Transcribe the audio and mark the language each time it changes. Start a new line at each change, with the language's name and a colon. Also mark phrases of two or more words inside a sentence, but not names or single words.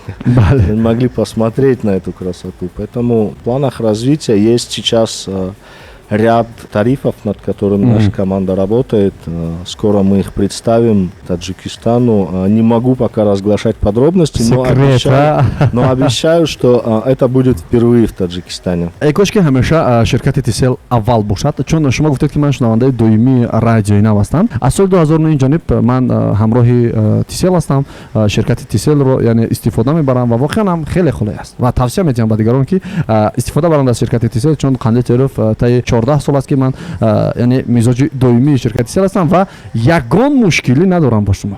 Russian: Они могли посмотреть на эту красоту. Поэтому в планах развития есть сейчас ряд тарифов, над которыми наша команда работает. Скоро мы их представим Таджикистану. Не могу пока разглашать подробности, но обещаю, что это будет впервые в Таджикистане.
Tajik: Кош ки ҳамеша ширкати Тисел аввал бошад, чун шумо гуфтед ки ман шунавандаи доимии радиои Нав ҳастам. Аз соли 2009 ҷониб ман ҳамроҳи Тисел ҳастам. Ширкати Тиселро яъне истифода мебарам ва воқеан ҳам хеле хуле аст ва тавсия медиҳам ба дигарон ки истифода баранд аз ширкати Тисел, чун қанди теров таи 14 сол аст ки ман яъне мизоҷи доимии ширкати Тисел ҳастам ва ягон мушкилӣ надорам бо шумо.